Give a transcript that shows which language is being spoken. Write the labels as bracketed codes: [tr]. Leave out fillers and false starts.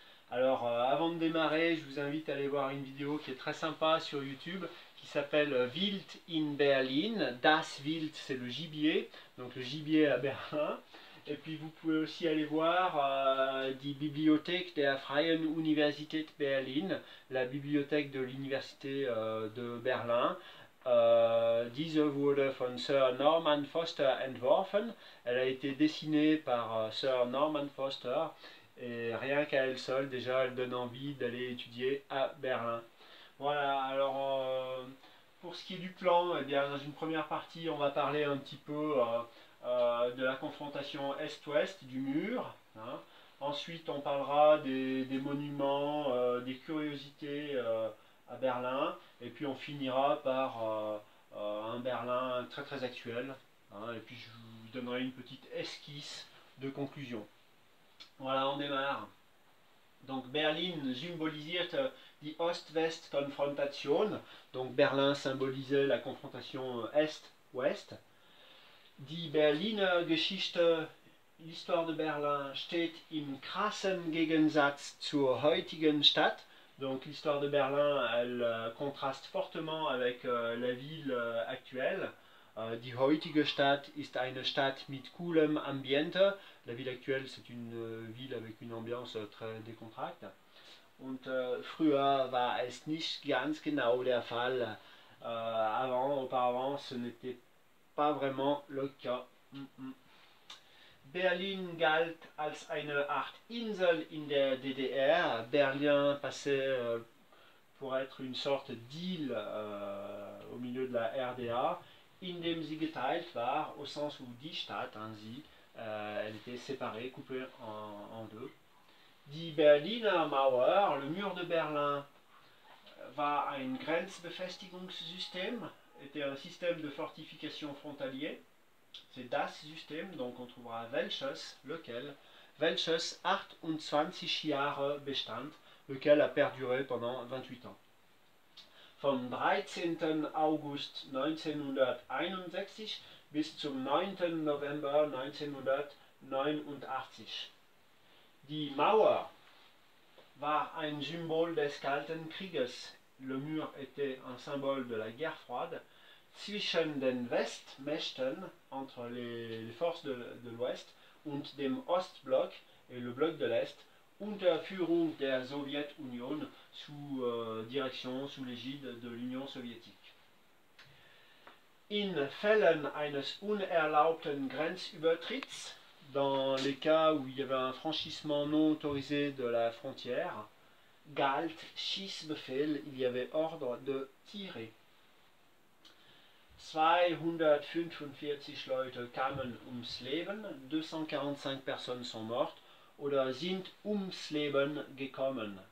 [fr] Alors avant de démarrer, je vous invite à aller voir une vidéo qui est très sympa sur YouTube qui s'appelle Wild in Berlin. [de] Das Wild, [fr] c'est le gibier, donc le gibier à Berlin. Et puis vous pouvez aussi aller voir [de] die Bibliothek der Freien Universität Berlin, [fr] la bibliothèque de l'université de Berlin. [de] Diese wurde von Sir Norman Foster entworfen. [fr] Elle a été dessinée par Sir Norman Foster et rien qu'à elle seule, déjà, elle donne envie d'aller étudier à Berlin. Voilà, alors pour ce qui est du plan, eh bien, dans une première partie, on va parler un petit peu de la confrontation Est-Ouest du mur. Hein. Ensuite, on parlera des monuments, des curiosités à Berlin. Et puis, on finira par un Berlin très très actuel. Hein. Et puis, je vous donnerai une petite esquisse de conclusion. Voilà, on démarre. [de] Donc Berlin symbolisierte die Ost-West-Konfrontation. [fr] Donc Berlin symbolisait la confrontation Est-Ouest. [de] Die Berliner Geschichte, [fr] l'histoire de Berlin, [de] steht im krassen Gegensatz zur heutigen Stadt. [fr] Donc l'histoire de Berlin, elle contraste fortement avec la ville actuelle. [de] Die heutige Stadt ist eine Stadt mit coolem Ambiente. [fr] La ville actuelle, c'est une ville avec une ambiance très décontractée. [de] Und früher war es nicht ganz genau der Fall. [fr] Auparavant, ce n'était pas vraiment le cas. [de] Berlin galt als eine Art Insel in der DDR. [fr] Berlin passait pour être une sorte d'île au milieu de la RDA, [de] indem sie geteilt war, [fr] au sens où [de] die Stadt, [fr] hein, [de] sie, [fr] elle était séparée, coupée en deux. [de] Die Berliner Mauer, [fr] le mur de Berlin, [de] war ein Grenzbefestigungssystem, [fr] était un système de fortification frontalier. C'est [de] das System, [fr] donc on trouvera [de] welches, [fr] lequel, [de] welches 28 Jahre bestand, [fr] lequel a perduré pendant 28 ans. [de] Vom 13. August 1961 bis zum 9. November 1989. Die Mauer war ein Symbol des Kalten Krieges. [fr] Le mur était un symbole de la guerre froide. [de] Zwischen den Westmächten, [fr] entre les forces de l'Ouest, [de] und dem Ostblock [fr] et le bloc de l'Est, [de] unter Führung der Sowjetunion, [fr] sous direction, sous l'égide de l'Union soviétique. [de] In Fällen eines unerlaubten Grenzübertritts, [fr] dans les cas où il y avait un franchissement non autorisé de la frontière, [de] galt Schießbefehl, [fr] il y avait ordre de tirer. [de] 245 Leute kamen ums Leben, [fr] 245 personnes sont mortes [de] oder sind ums Leben gekommen.